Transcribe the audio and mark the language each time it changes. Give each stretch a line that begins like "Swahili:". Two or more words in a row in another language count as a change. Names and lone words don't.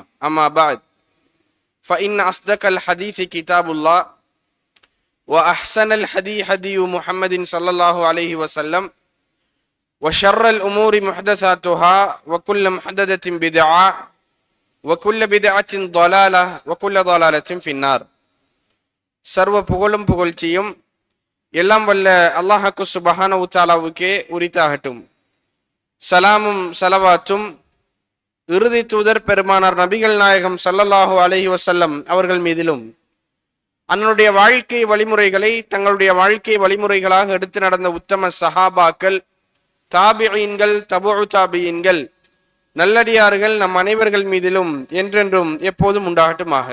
Arabic: أما بعد فإن أصدق الحديث كتاب الله وأحسن الهدي هدي محمد صلى الله عليه وسلم وشر الأمور محدثاتها وكل محدثة بدعة وكل بدعة ضلالة وكل ضلالة في النار.
Tamil: சர்வ புகழும் புகழ்ச்சியும் எல்லாம் வல்ல அல்லாஹ்க்கு
Arabic: سبحانه وتعالى
Tamil: உரித்தாகட்டும். சலாமும் சலவாத்தும் இறுதி தூதர் பெருமானார் நபிகள் நாயகம்
Arabic: صلى الله عليه وسلم
Tamil: அவர்கள் மீதிலும் அன்னுடைய வாழ்க்கை வழிமுறைகளை தங்களுடைய வாழ்க்கை வழிமுறைகளாக எடுத்து நடந்த உத்தம சஹாபாக்கள், தாபிஈன்கள், தபூஉ தாபிஈன்கள், நல்லடியார்கள் நம் அனைவர்கள் மீதிலும் என்றென்றும் எப்போதும் உண்டாகட்டுமாக.